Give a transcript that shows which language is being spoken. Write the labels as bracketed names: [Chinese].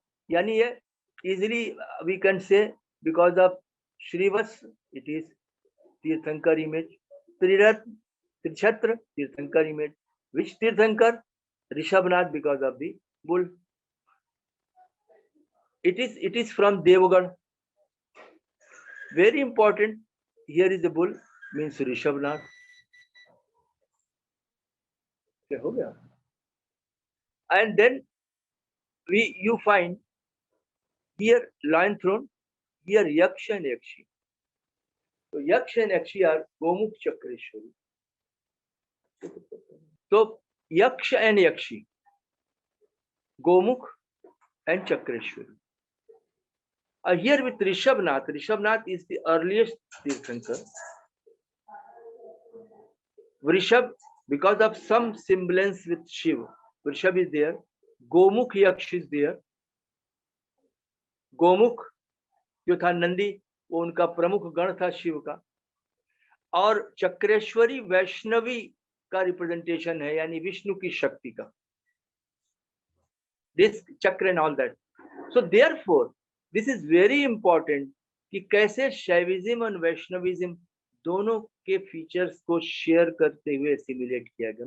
[English] यानी ये easily we can say because of Shrivatsa it is Tirthankar image, Triratna Trichhatra Tirthankar image, which Tirthankar Rishabhnath because of the bull, it is from Devagad, very important। here is the bull means Rishabhnath, [Hindi] क्या हो गया? [English] and then you find here lion throne, here yaksha and yakshi। तो yaksha and yakshi are Gomukh Chakreshwari. तो yaksha and yakshi, Gomukh and chakreshwari। Here with Rishabhnath, Rishabhnath is the earliest Tirthankar। Vrishab, because of some semblance with Shiva, Vrishab is there, Gomukh Yaksh is there। [Hindi] Gomukh जो था नंदी, वो उनका प्रमुख गण था शिव का। और चक्रेश्वरी वैष्णवी का रिप्रेजेंटेशन है, यानी विष्णु की शक्ति का, [English] This chakra and all that. So therefore this is very important [Hindi] कि कैसे शैविज्म और वैष्णविज्म दोनों के फीचर्स को शेयर करते हुए सिमुलेट किया गया।